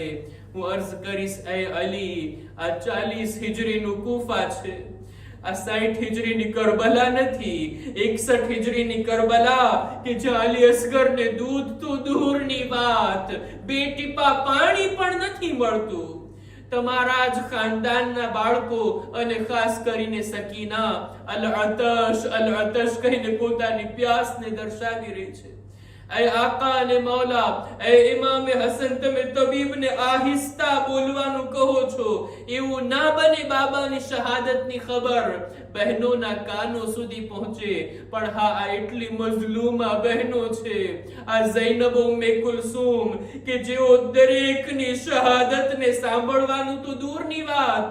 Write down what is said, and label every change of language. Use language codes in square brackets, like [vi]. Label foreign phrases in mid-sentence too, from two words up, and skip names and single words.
[gu] હું અર્ઝ કરીશ, એ અલી, આ 40 હિજરીનું કૂફા છે, આ 60 હિજરીની કરબલા નથી, 61 હિજરીની કરબલા કે જ્યાં અલી અસગરને દૂધ તો દૂરની વાત, બે ટીપા પાણી પણ નથી મળતું. તમારા જ ખાનદાનના બાળકો અને ખાસ કરીને સકીના [ar] العطش [gu] કહીને પોતાની પ્યાસને દર્શાવી રહી છે. એ આકા ને મૌલા એ ઇમામ હસન તમે તબીબને આહિસ્તા બોલવાનું કહો છો એવું ના બને બાબાની શહાદતની ખબર બહેનોના કાનો સુધી પહોંચે પણ હા આ એટલી મઝલૂમા બહેનો છે આ ઝૈનબ ઉમ્મે કુલસુમ કે જેઓ દરેકની શહાદતને સાંભળવાનું તો દૂરની વાત